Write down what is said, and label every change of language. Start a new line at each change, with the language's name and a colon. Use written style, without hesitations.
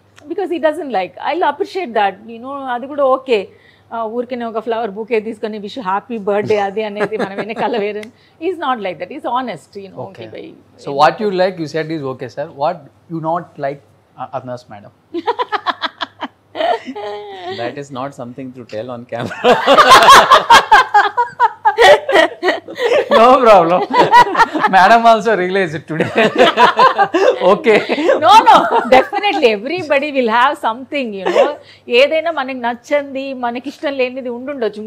English: Because he doesn't like, I will appreciate that, you know.
Telugu: అది కూడా okay, ఊరికనే ఒక ఫ్లవర్ బుకే తీసుకొని విష్ హ్యాపీ బర్త్డే అది అనేది మనం వెనకాల వేరే.
English: Is not like that, is honest, you know. Okay, so what you like, you said is okay sir. What you not like Arna's madam? That is not something to tell on camera. No problem. Madam also realized it today. Okay. No, definitely everybody will have something, you know.
Telugu: ఏదైనా మనకి నచ్చంది, మనకి ఇష్టం లేనిది ఉండుండొచ్చు.